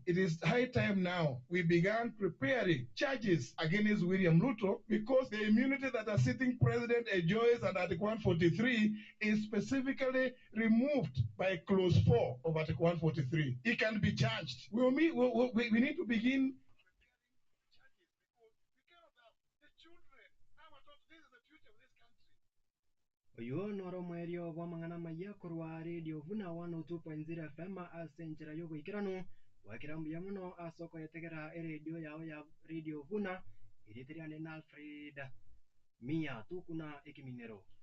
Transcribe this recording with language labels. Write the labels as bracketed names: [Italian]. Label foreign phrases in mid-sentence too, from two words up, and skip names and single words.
[English] It is high time now we began preparing charges against William Ruto because the immunity that a sitting president enjoys and Article 143 is specifically removed by Clause 4 of Article 143. He can be charged. We need to begin. [Gusii] Oyo noro mwerio wa mang'ana maya korwa Radio Buna 102.0 FM asenjera yogo ikirano wakirambuya muno asoko yetegera radio yao ya Radio Vuna iritirane na Alfred Mia tukuna ekiminero